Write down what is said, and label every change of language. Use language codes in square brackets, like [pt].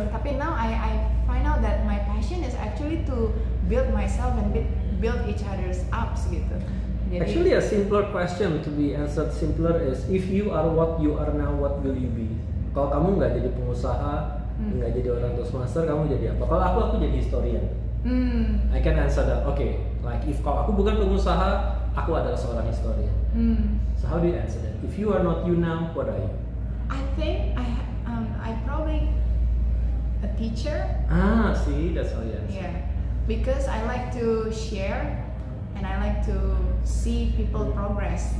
[id] Tapi [en] now I find out that my passion is actually to build myself and build each other's ups [id] gitu. Jadi, [en] actually a simpler question to be answered simpler is if you are what you are now, what will you be? [id] Kalau kamu nggak jadi pengusaha, nggak jadi orang Toastmaster, kamu jadi apa? Kalau aku jadi historian. [en] I can answer that. Okay, like if [id] kalau aku bukan pengusaha, aku adalah seorang historian. [en] So how do you answer that? If you are not you now, what are you? I think I probably a teacher. See, that's how you answer. Yeah, because I like to share and I like to see people progress.